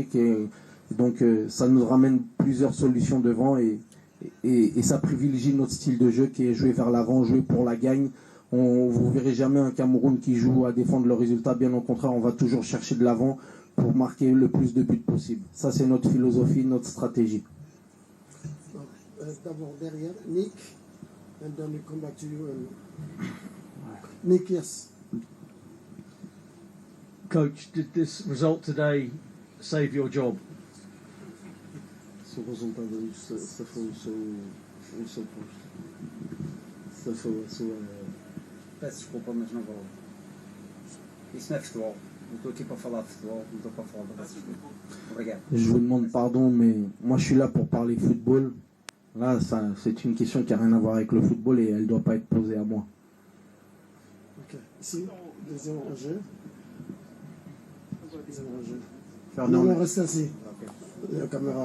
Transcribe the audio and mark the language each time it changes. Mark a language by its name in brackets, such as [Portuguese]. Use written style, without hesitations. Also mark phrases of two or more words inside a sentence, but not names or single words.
[French] Donc ça nous ramène plusieurs solutions devant et ça privilégie notre style de jeu qui est jouer vers l'avant, jouer pour la gagne. Vous verrez jamais un Cameroun qui joue à défendre le résultat. Bien au contraire, on va toujours chercher de l'avant pour marquer le plus de buts possible. Ça, c'est notre philosophie, notre stratégie. D'abord derrière, [English] Nick, and then we come back to you. Nick, yes. Coach, did this result today save your job? [Portuguese] Ce resultado ça foi o seu posto. Ça foi a sua... Peço desculpa, mas não vou. Isso não é futebol. Não estou aqui para falar de futebol, não estou para falar de racisme. Obrigado. [French] Je vous demande pardon, mais moi je suis là pour parler football. Là, c'est une question qui n'a rien à voir avec le football et elle ne doit pas être posée à moi. Ok. Ici, deuxième enjeu. Fernand, non, reste assis. La caméra.